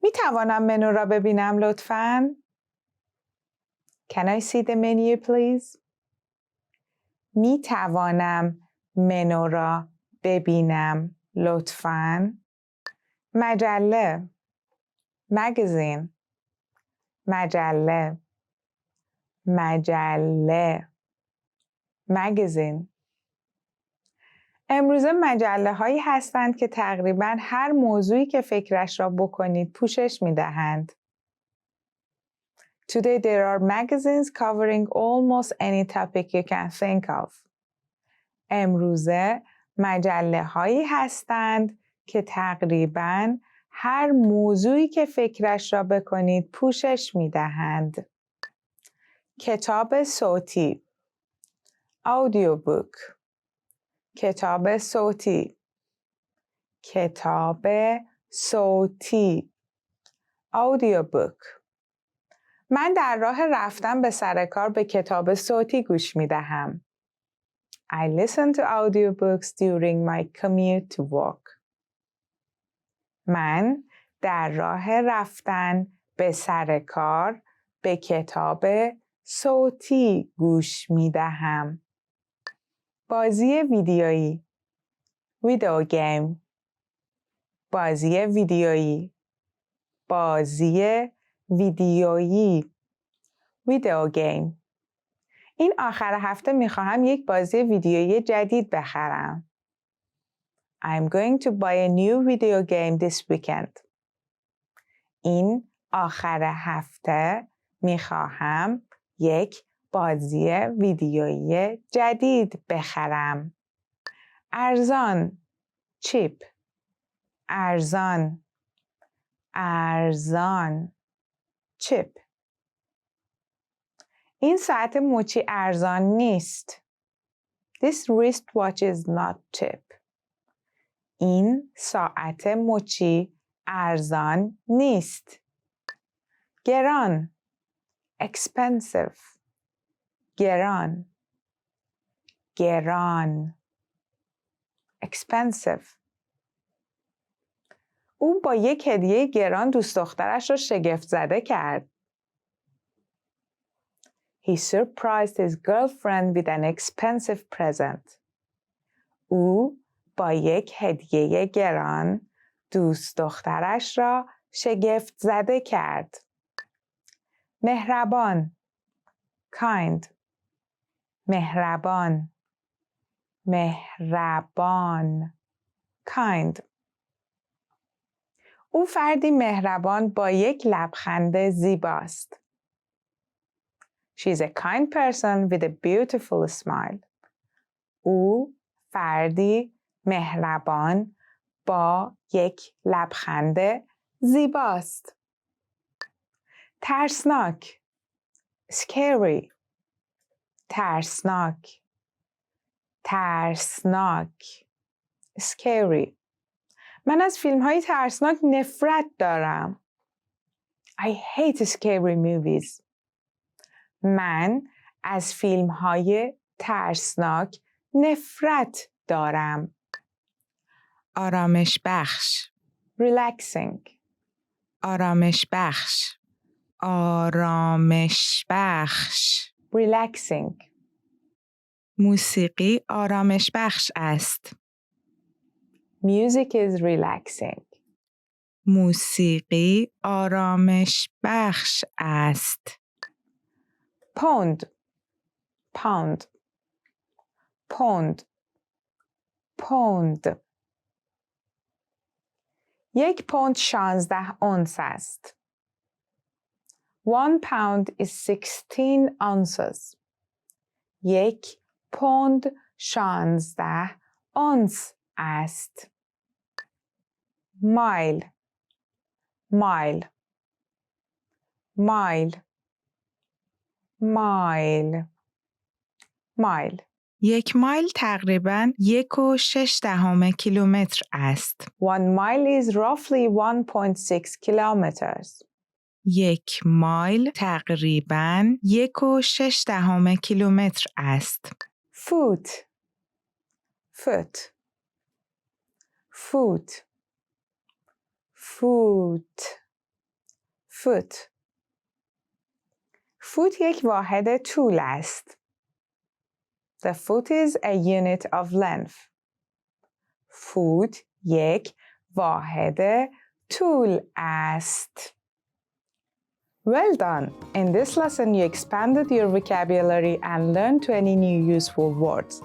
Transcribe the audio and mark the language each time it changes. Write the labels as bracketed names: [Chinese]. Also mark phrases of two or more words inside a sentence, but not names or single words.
[Persian] می توانم منو را ببینم لطفاً؟ [English] Can I see the menu please? [Persian] می توانم منو را ببینم لطفاً؟ مجله magazine مجله مجله magazine امروزه مجله هایی هستند که تقریباً هر موضوعی که فکرش را بکنید پوشش می دهند. [English] Today there are magazines covering almost any topic you can think of. [Persian] امروزه مجله هایی هستند که تقریباً هر موضوعی که فکرش را بکنید پوشش می دهند. کتاب صوتی audiobook کتاب صوتی کتاب صوتی audiobook من در راه رفتن به سر کار به کتاب صوتی گوش می دهم. [English] I listen to audiobooks during my commute to work. [Persian] من در راه رفتن به سر کار به کتاب صوتی گوش می دهم. بازی ویدیویی [English] video game [Persian] بازی ویدیویی بازی ویدیویی [English] video game [Persian] این آخر هفته می خواهم یک بازی ویدیویی جدید بخرم. [English] I'm going to buy a new video game this weekend. [Persian] این آخر هفته می خواهم یک بازی ویدیویی جدید بخرم. ارزان چیپ ارزان ارزان چیپ این ساعت مچی ارزان نیست. [English] This wristwatch is not cheap. [Persian] این ساعت مچی ارزان نیست. گران expensive گران گران expensive او با یک هدیه گران دوست دخترش را شگفت زده کرد. [English] He surprised his girlfriend with an expensive present. [Persian] او با یک هدیه گران دوست دخترش را شگفت زده کرد. مهربان kind مهربان مهربان kind او فردی مهربان با یک لبخند زیباست. [English] She is a kind person with a beautiful smile. [Persian] او فردی مهربان با یک لبخند زیباست. ترسناک scary ترسناک ترسناک scary من از فیلم های ترسناک نفرت دارم. [English] I hate scary movies. [Persian] من از فیلم های ترسناک نفرت دارم. آرامش بخش relaxing آرامش بخش آرامش بخش relaxing موسیقی آرامش بخش است. [English] Music is relaxing. [Persian] موسیقی آرامش بخش است. پوند پوند پوند پوند یک پوند 16 اونس است. [English] 1 pound is 16 ounces. [Persian] یک پوند 16 اونس است. مایل مایل مایل مایل مایل یک مایل تقریباً 1.6 کیلومتر است. [English] 1 mile is roughly 1.6 kilometers. [Persian] یک مایل تقریباً 1.6 کیلومتر است. [English] foot foot foot foot foot. [Persian] foot یک واحد طول است. [English] The foot is a unit of length. [Persian] foot یک واحد طول است. [English] Well done! In this lesson, you expanded your vocabulary and learned 20 new useful words.